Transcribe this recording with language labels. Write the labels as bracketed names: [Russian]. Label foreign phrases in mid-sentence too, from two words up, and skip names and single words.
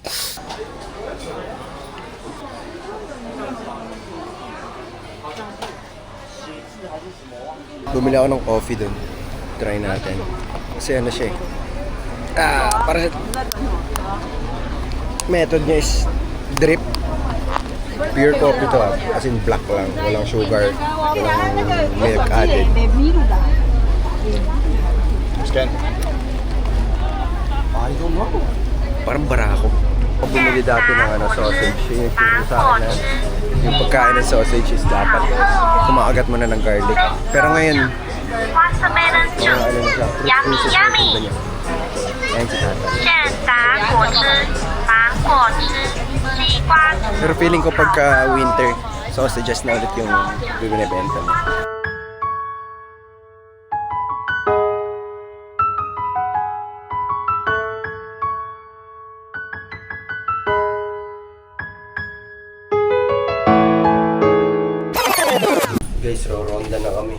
[Filipino] Bumili ako ng coffee dun. Try natin. Kasi ano siya eh. Para method niya [English] is drip. Pure coffee [Filipino] to [English] as in [Filipino] black lang. Walang sugar. Walang milk added. Scan. [English] I don't know. [Filipino] Parang barako. Ako bumili dati ng sausage. Yun yung turo sa akin na yung pagkain ng sausage is dapat kumakagat mo na ng garlic. Pero ngayon, [English] watermelon juice, yummy yummy. [Filipino] Ayan si Tata. [Chinese] 现打果汁、芒果汁、西瓜汁。 [Filipino] Pero feeling ko pagka winter, sausages na ulit yung binibenta mo. Guys, ronda na kami.